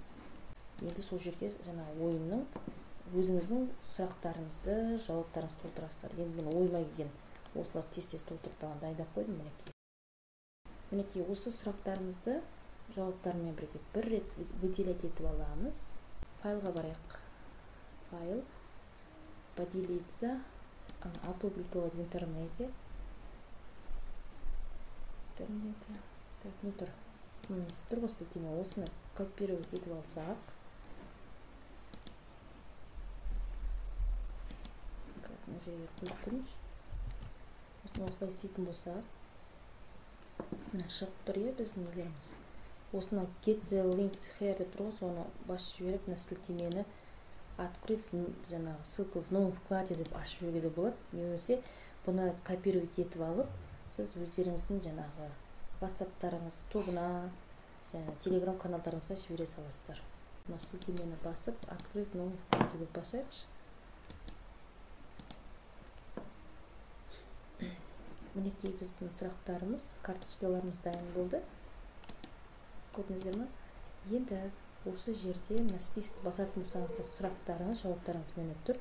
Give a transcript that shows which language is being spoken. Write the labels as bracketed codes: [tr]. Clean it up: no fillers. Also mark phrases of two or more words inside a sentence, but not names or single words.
[kk] Енді сол жерге жаңа ойынның өзіңіздің сұрақтарыңызды, жауаптарыңызды толтырасыздар. Енді мен ойыма келген осылар тез-тез толтырып дайындап қойдым мінекей. Мінекей осы сұрақтарымызды жауаптарымен бірге бір рет [ru] выделять етіп [kk] аламыз. Файлға барайық. Файл, [ru] поделиться, опубликовать в интернете. [kk] Так, не тұр. Тұр ғой сілтеме, осыны [ru] копировать етіп [kk] алсақ. Мына жерге қойып көрейінші. Осыны осылай істейтін болсақ. Мына шығып тұр біздің нелеріміз. Осына [en] get the link here [kk] деп тұр ғой, соны басып жіберіп, мына сілтемені открыть, жаңағы [ru] ссылку в новом вкладе [kk] деп ашып жүруге де болады. Немесе бұны [ru] копировать етіп [kk] алып, сіз өздеріңіздің жаңағы WhatsApp-тарыңыз тобына, және Telegram каналдарыңызға жібере саласыздар. Мына сілтемені басып, [ru] открыть в новом вкладе [kk] деп басайықшы. Мінекей біздің сұрақтарымыз, карточкаларымыз дайын болды. Көрдіңіздер ме? Енді осы жерде мына списокті басатын болсаңыздар, сұрақтарыңыз, жауаптарыңыз мені тұр.